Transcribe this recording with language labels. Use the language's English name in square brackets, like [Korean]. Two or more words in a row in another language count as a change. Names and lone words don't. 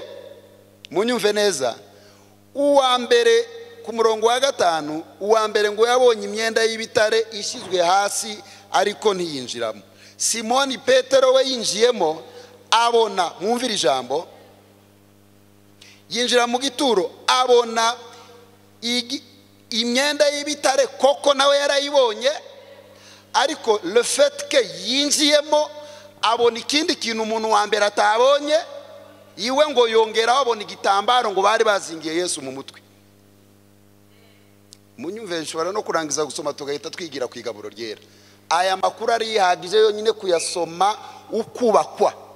[Kinyarwanda] Munyumve neza, uwa mbere ku murongo wa 5, uwa mbere ngo yabonye imyenda y'ibitare ishyizwe hasi ariko ntiyinjiramo. Simoni Petero we yinjiyemo, abona, mwumvire ijambo, yinjira mu gituro abona imyenda y'ibitare koko nawe yarayibonye, ariko [French] le fait que [Kinyarwanda] yinjiyemo abona ikindi kintu umuntu wa mbere atabonye, iwe ngo yongeraho abona igitambaro ngo bari bazingiye Yesu mu mutwe. Munyumve, nshobora no kurangiza gusoma tugahita twigira ku igaburo ryera. Aya makuru ari yihagije yonyine kuyasoma ukubakwa.